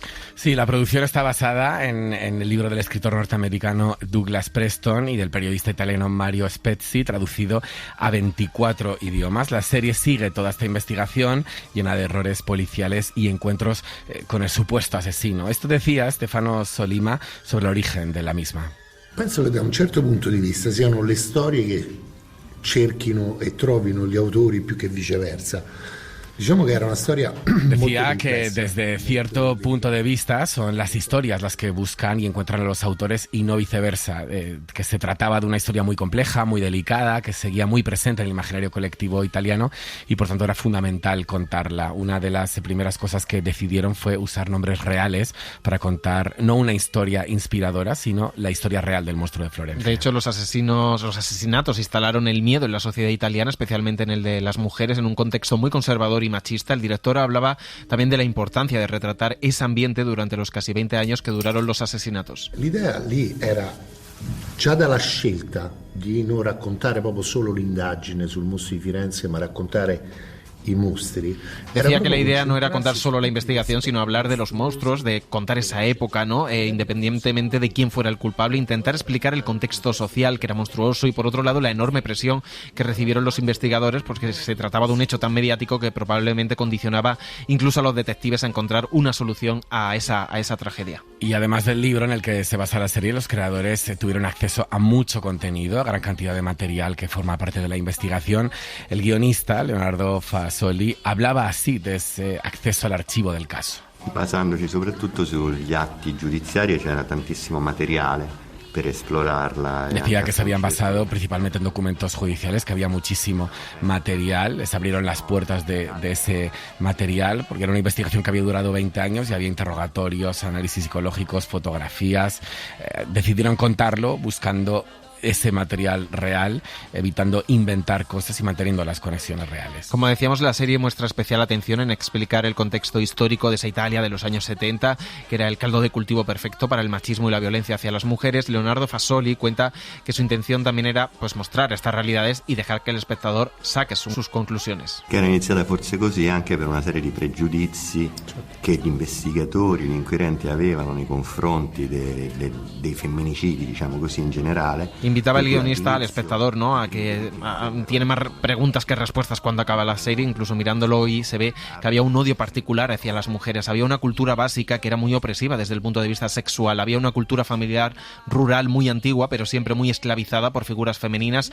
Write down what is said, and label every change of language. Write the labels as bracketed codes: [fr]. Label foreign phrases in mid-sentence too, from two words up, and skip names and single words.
[es] Sí, la producción está basada en el libro del escritor norteamericano Douglas Preston y del periodista italiano Mario Spezzi, traducido a 24 idiomas. La serie sigue toda esta investigación llena de errores policiales y encuentros con el supuesto asesino. Esto decía Stefano Solima sobre el origen de la misma. [it] Penso che da un certo punto di vista siano le storie che cerchino e trovino gli autori più che viceversa. [es] Diciamo que era una historia. Decía que desde cierto punto de vista son las historias las que buscan y encuentran a los autores y no viceversa, que se trataba de una historia muy compleja, muy delicada, que seguía muy presente en el imaginario colectivo italiano y por tanto era fundamental contarla. Una de las primeras cosas que decidieron fue usar nombres reales para contar no una historia inspiradora, sino la historia real del monstruo de Florencia. De hecho, los asesinatos instalaron el miedo en la sociedad italiana, especialmente en el de las mujeres, en un contexto muy conservador y machista. El director hablaba también de la importancia de retratar ese ambiente durante los casi 20 años que duraron los asesinatos. [it] L'idea lì era già dalla scelta di non raccontare proprio solo l'indagine sul mostro di Firenze, ma raccontare i mostri. [es] Decía que la idea no era contar solo la investigación, sino hablar de los monstruos, de contar esa época, ¿no? Independientemente de quién fuera el culpable, intentar explicar el contexto social que era monstruoso y por otro lado la enorme presión que recibieron los investigadores, porque se trataba de un hecho tan mediático que probablemente condicionaba incluso a los detectives a encontrar una solución a esa tragedia. Y además del libro en el que se basa la serie, los creadores tuvieron acceso a mucho contenido, a gran cantidad de material que forma parte de la investigación. El guionista, Leonardo Fasoli, hablaba así de ese acceso al archivo del caso. [it] Basandoci soprattutto sugli atti giudiziari c'era tantissimo materiale. [es] Decía que se habían basado principalmente en documentos judiciales, que había muchísimo material, les abrieron las puertas de ese material, porque era una investigación que había durado 20 años y había interrogatorios, análisis psicológicos, fotografías. Decidieron contarlo buscando ese material real, evitando inventar cosas y manteniendo las conexiones reales. Como decíamos, la serie muestra especial atención en explicar el contexto histórico de esa Italia de los años 70, que era el caldo de cultivo perfecto para el machismo y la violencia hacia las mujeres. Leonardo Fasoli cuenta que su intención también era mostrar estas realidades y dejar que el espectador saque sus conclusiones. [it] Que era iniziata forse così anche per una serie di pregiudizi che gli investigatori, gli inquirenti avevano nei confronti dei femminicidi, diciamo così, in generale. [es] Invitaba el guionista al espectador, ¿no?, a que tiene más preguntas que respuestas cuando acaba la serie. Incluso mirándolo hoy se ve que había un odio particular hacia las mujeres. Había una cultura básica que era muy opresiva desde el punto de vista sexual. Había una cultura familiar rural muy antigua, pero siempre muy esclavizada por figuras femeninas.